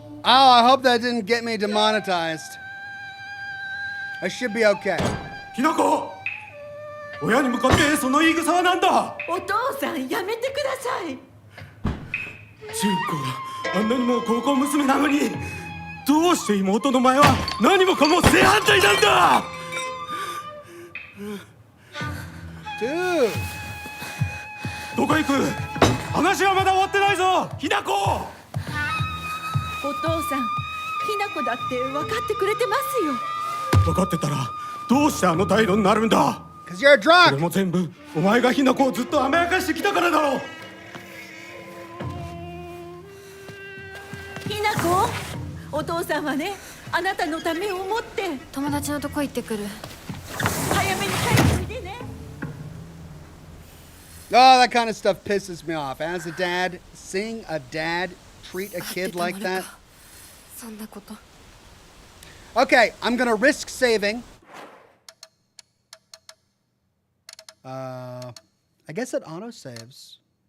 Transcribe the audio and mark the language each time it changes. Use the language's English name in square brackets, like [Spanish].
[English] Oh, I hope that didn't get me demonetized. I should be okay. [Japanese] ひなこ、親に向かってその言い草は何だ。お父さんやめてください。純子があんなにも高校娘なのに、どうして妹の前は何もかも正反対なんだ。 [English] Dude. [Japanese] どこ行く？話はまだ終わってないぞ、ひなこ。お父さん、ひな子だって分かってくれてますよ。分かってたらどうしてあの態度になるんだ。 [English] Because you're a [Japanese] これ [English] drunk. [Japanese] も全部お前がひな子をずっと甘やかしてきたからだろう。ひな子、お父さんはね、あなたのためを思って友達のとこ行ってくる。早めに帰っておいでね。 [English] Oh, that kind of stuff pisses me off. As a dad, seeing a dad treat a kid like that. [Japanese] そんなこと。 [English] Okay, I'm gonna risk saving. I guess it auto saves.